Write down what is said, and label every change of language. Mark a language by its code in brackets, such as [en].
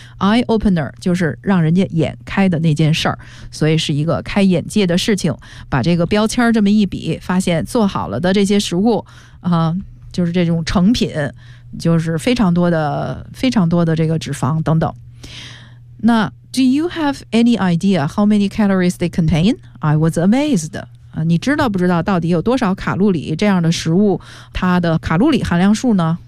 [zh] eye-opener 就是让人家眼开的那件事儿，所以是一个开眼界的事情。把这个标签这么一比，发现做好了的这些食物啊。就是这种成品，就是非常多的这个脂肪等等。 [en] 那 Do you have any idea how many calories they contain? I was amazed. [zh] 你知道不知道到底有多少卡路里这样的食物它的卡路里含量数呢？